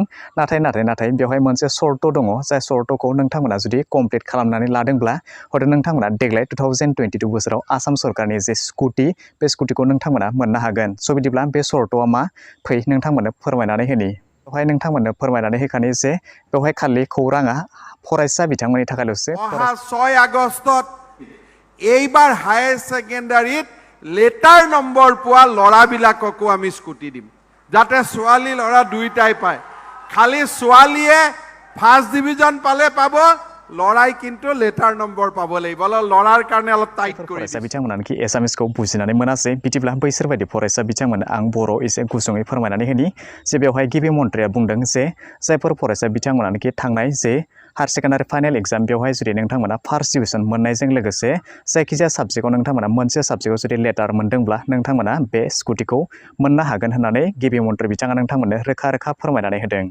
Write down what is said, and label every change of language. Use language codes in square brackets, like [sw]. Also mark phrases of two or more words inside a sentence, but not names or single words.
[brx] नाथाय बेवहाय मोनसे सर्त दङ, जाय सर्तखौ नोंथांमोना जुदि कमप्लिट खालामनानै लादोंब्ला हयथ' नोंथांमोना देग्लाय 2022 बोसोराव आसाम सरकारनि जे स्कुटि बे स्कुटिखौ नोंथांमोना मोननो हागोन। स' बिदिब्ला बे सर्तआ मा फै नोंथांमोननो फोरमायनानै होनि। बेवहाय नोंथांमोननो फोरमायनानै होखानि जे बेवहाय खालि खौराङा फरायसा बिथांमोननि थाखायल'सो। [as] 6 আগষ্টত এইবাৰ হায়াৰ সেকেন্ডাৰীত লেটাৰ নম্বৰ পোৱা ল'ৰাবিলাককো আমি স্কুটি দিম, যাতে ছোৱালী ল'ৰা দুইটাই পায়। খালি ছোৱালীয়ে ফাৰ্ষ্ট ডিভিজন পালে পাব, লৰাই কিন্তু লেটাৰ নম্বৰ পাব লাগিব। লৰাৰ কাৰণে অলপ টাইট কৰি [brx] फरायसा बिथांमोनानोखि एसामिसखौ बुजिनानै मोनासै, बिदिब्ला बैसोर बायदि फरायसा बिथांमोन आं बर' एसे गुसुङै फोरमायनानै होनि जे बेवहाय गिबि मन्थ्रिया बुंदों जे जायफोर फरायसा बिथांमोनानोखि थांनाय जे [en] higher secondary final exam [brx] बेवहाय जुदि नोंथांमोना फार्स्ट डिभिजन मोननायजों लोगोसे जायखिजाया साबजेक्टआव नोंथांमोना मोनसे साबजेक्टआव जुदि लेटार मोनदोंब्ला नोंथांमोना बे स्कुटिखौ मोननो हागोन होननानै गिबि मन्थ्रि बिथाङा नोंथांमोननो रोखा रोखा फोरमायनानै होदों।